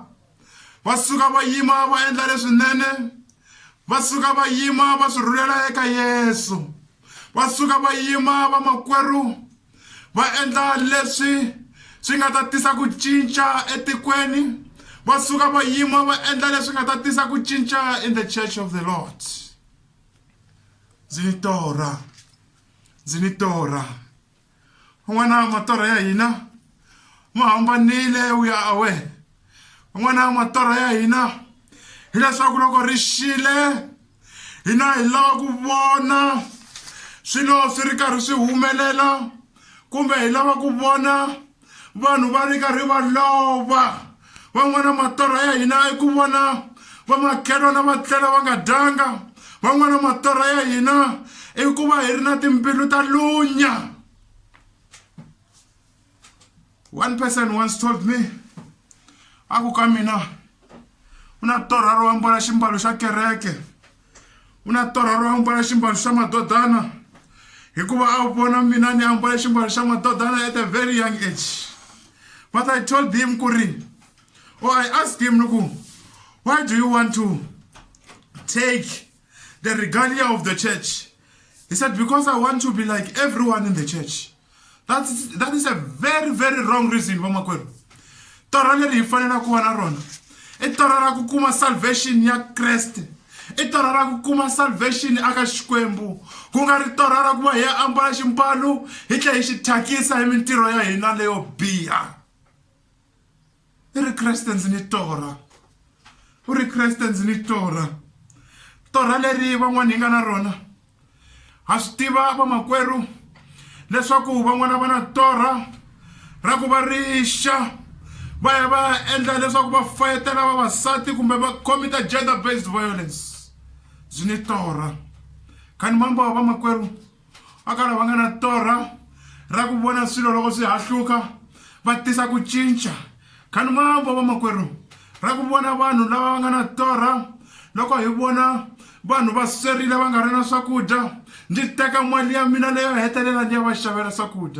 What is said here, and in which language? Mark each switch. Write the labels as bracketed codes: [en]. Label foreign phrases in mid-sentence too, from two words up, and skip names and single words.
[ts] Va suka va yima va endla leswinene. Va suka va yima va swi rhulela eka Yesu. Va suka va yima vamakwerhu va endla leswi swi nga ta tisa ku cinca etikweni. Va suka va yima va endla leswi nga ta tisa ku cinca [en] in the church of the Lord. [ts] Ndzi ni torha. Ndzi ni torha. Van'wana matorha ya hina ma hambanile [en] we are aware. [ts] Van'wana matorha ya hina hi leswaku loko ri xile hina hi lava ku vona swilo swi ri karhi swi humelela kumbe hi lava ku vona vanhu va ri karhi va lova. Van'wana matorha ya hina i ku vona vamakhelwana va tlela va nga dyanga. Van'wana matorha ya hina i ku va hi ri na timbilu ta lunya. [en] One person once told me, [ts] aku ka mina una torha ro ambala ximbalo xa kereke, una torha ro ambala ximbalo xa madodana hikuva a vona mina ni ambala ximbalo xa madodana [en] at a very young age. But I told him kuri, or I asked him, why do you want to take the regalia of the church? He said, because I want to be like everyone in the church. That is a very, very wrong reason, [ts] vamakwerhu. Torha leri hi fanela ku va na rona i torha ra ku kuma salvation ya Kreste. I torha ra ku kuma salvation aka Xikwembu. Ku nga ri torha ra ku va hi ambala ximbalo hi tlhela hi xi thyakisa hi mintirho ya hina leyo biha. I ri Kreste ndzi ni torha. U ri Kreste ndzi ni torha. Torha leri van'wana hi nga na rona ha swi tiva vamakwerhu leswaku van'wana va na torha ra ku va rixa va ya va endla leswaku va fayetela vavasati kumbe va [en] commit gender based violence. [ts] Ndzi ni torha. Khani mambo vamakwerhu aka lava nga na torha ra ku vona swilo loko swi hahluka va tisa ku cinca. Khani mambo vamakwerhu ra ku vona vanhu lava va nga na torha loko hi vona vanhu va swerile va nga ri na swakudya ndzi teka mali ya mina leyo hetelela ndi ya va xavela swakudya.